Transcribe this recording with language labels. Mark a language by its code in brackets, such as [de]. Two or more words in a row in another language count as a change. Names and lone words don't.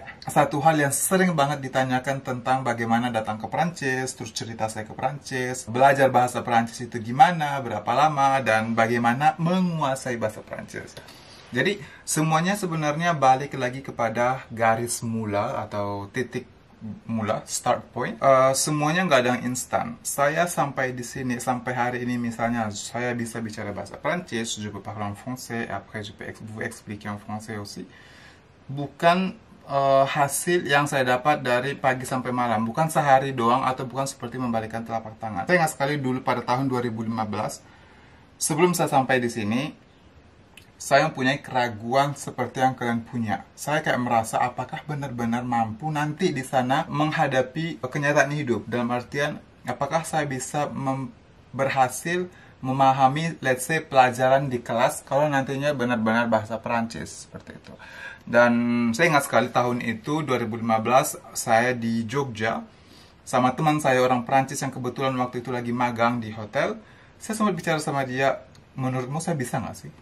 [id] Satu hal yang sering banget ditanyakan tentang bagaimana datang ke Perancis, terus cerita saya ke Perancis, belajar bahasa Perancis itu gimana, berapa lama, dan bagaimana menguasai bahasa Perancis. Jadi, semuanya sebenarnya balik lagi kepada garis mula atau titik mula, start point. Semuanya nggak ada yang instan. Saya sampai di sini, sampai hari ini misalnya, saya bisa bicara bahasa Prancis, [fr] je peux parler en français, après je peux vous expliquer en français aussi. [id] Bukan hasil yang saya dapat dari pagi sampai malam, bukan sehari doang, atau bukan seperti membalikkan telapak tangan. Saya ingat sekali dulu pada tahun 2015, sebelum saya sampai di sini, saya mempunyai keraguan seperti yang kalian punya. Saya kayak merasa apakah benar-benar mampu nanti di sana menghadapi kenyataan hidup. Dalam artian, apakah saya bisa berhasil memahami, [en] let's say, [id] pelajaran di kelas kalau nantinya benar-benar bahasa Perancis, seperti itu. Dan saya ingat sekali tahun itu, 2015, saya di Jogja, sama teman saya orang Perancis yang kebetulan waktu itu lagi magang di hotel. Saya sempat bicara sama dia, menurutmu saya bisa nggak sih?